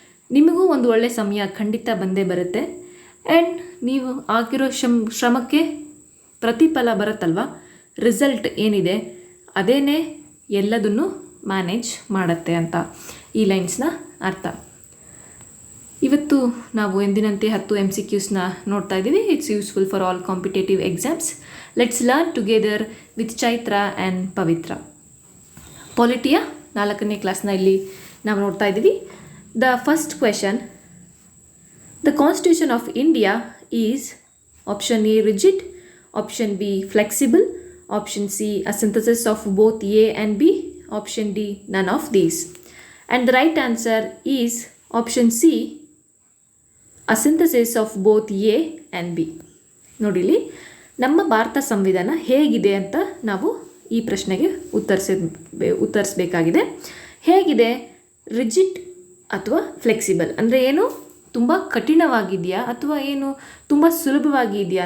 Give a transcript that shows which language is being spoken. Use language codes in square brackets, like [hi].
[kn] ನಿಮಗೂ ಒಂದು ಒಳ್ಳೆಯ ಸಮಯ ಖಂಡಿತ ಬಂದೇ ಬರುತ್ತೆ. ಆ್ಯಂಡ್ ನೀವು ಆಗಿರೋ ಶ್ರಮಕ್ಕೆ ಪ್ರತಿಫಲ ಬರುತ್ತಲ್ವ, ರಿಸಲ್ಟ್ ಏನಿದೆ ಅದೇನೇ ಎಲ್ಲದನ್ನು ಮ್ಯಾನೇಜ್ ಮಾಡುತ್ತೆ ಅಂತ ಈ ಲೈನ್ಸ್ನ ಅರ್ಥ. ಇವತ್ತು ನಾವು ಎಂದಿನಂತೆ 10 MCQsನ ನೋಡ್ತಾ ಇದ್ದೀವಿ. [en] It's useful for all competitive exams. Let's learn together with Chaitra and Pavitra. [kn] ಪಾಲಿಟಿಯ 4ನೇ ಕ್ಲಾಸ್ನ ಇಲ್ಲಿ ನಾವು ನೋಡ್ತಾ ಇದ್ದೀವಿ. [en] The first question, the constitution of India is option A rigid, option B flexible, option C a synthesis of both A and B, option D none of these. And the right answer is option C, a synthesis of both A and B. [kn] ನೋಡಿಲಿ, ನಮ್ಮ ಭಾರತ ಸಂವಿಧಾನ ಹೇಗಿದೆ ಅಂತ ನಾವು ಈ ಪ್ರಶ್ನೆಗೆ ಉತ್ತರಿಸಬೇಕಾಗಿದೆ. ಹೇಗಿದೆ? Rigid ಅಥವಾ ಫ್ಲೆಕ್ಸಿಬಲ್ ಅಂದರೆ ಏನು? ತುಂಬ ಕಠಿಣವಾಗಿದೆಯಾ ಅಥವಾ ಏನು ತುಂಬ ಸುಲಭವಾಗಿ ಇದೆಯಾ?